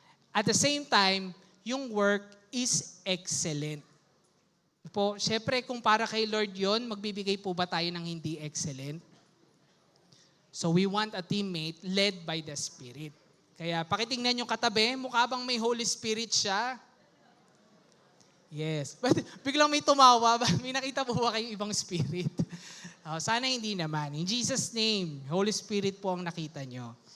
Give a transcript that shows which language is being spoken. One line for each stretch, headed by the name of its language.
English: At the same time, yung work is excellent.
Filipino: Po, syempre kung para kay Lord yon, magbibigay po ba tayo ng hindi excellent?
English: So we want a teammate led by the Spirit.
Filipino: Kaya pakitingnan yung katabi, mukha bang may Holy Spirit siya? Yes. But biglang may tumawa, may nakita po ba kayong ibang spirit? Sana hindi naman.
English: In Jesus' name,
Filipino: Holy Spirit po ang nakita nyo.